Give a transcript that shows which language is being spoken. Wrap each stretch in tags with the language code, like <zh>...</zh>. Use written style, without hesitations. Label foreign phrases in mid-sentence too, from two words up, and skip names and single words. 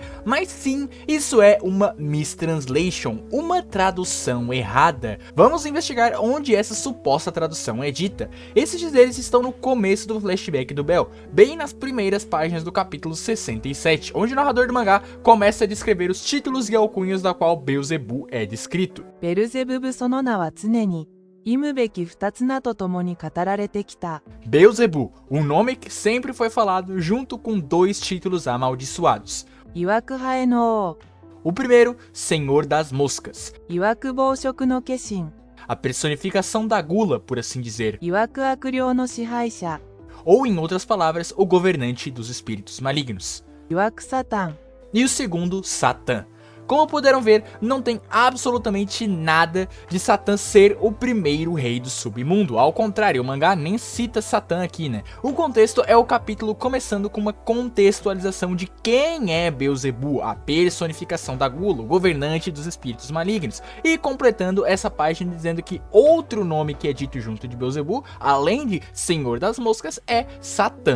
<pt>Mas sim, isso é uma mistranslation, uma tradução errada. Vamos investigar onde essa suposta tradução é dita. Esses dizeres estão no começo do flashback do Bell, bem nas primeiras páginas do capítulo 67, onde o narrador do mangá começa a descrever os títulos e alcunhas da qual Beelzebub é descrito.</pt> <ja>ベルゼブブその名は常に忌むべき二つ名とともに語られてきた。</ja> <pt>Beelzebub, um nome que sempre foi falado junto com dois títulos amaldiçoados.</pt> <ja>曰くハエの王、</ja> <pt>O primeiro, Senhor das Moscas,</pt> <ja>曰く暴食の化身、</ja> <pt>a personificação da gula, por assim dizer,</pt> <ja>曰く悪霊の支配者、</ja> <pt>ou em outras palavras, o governante dos espíritos malignos.</pt> <ja>曰くサタン、</ja> <pt>E o segundo, Satã. Como puderam ver, não tem absolutamente nada de Satã ser o primeiro rei do submundo. Ao contrário, o mangá nem cita Satã aqui, né? O contexto é o capítulo começando com uma contextualização de quem é Beelzebub, a personificação da gula, o governante dos espíritos malignos, e completando essa página dizendo que outro nome que é dito junto de Beelzebub, além de Senhor das Moscas, é Satã.</pt>